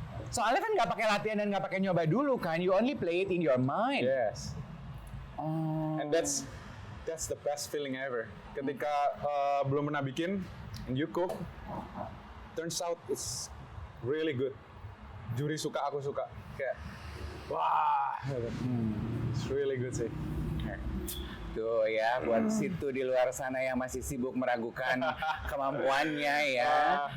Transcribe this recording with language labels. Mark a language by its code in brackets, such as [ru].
[id] Soalnya kan nggak pakai latihan dan nggak pakai nyoba dulu kan. [en] You only play it in your mind. Yes. Oh. And that's the best feeling ever. [id] Ketika belum pernah bikin, [en] and you cook, turns out it's really good. [id] Juri suka, aku suka. Kayak, wah, [en] it's really good sih. [id] Tuh ya, buat situ di luar sana yang masih sibuk meragukan kemampuannya ya.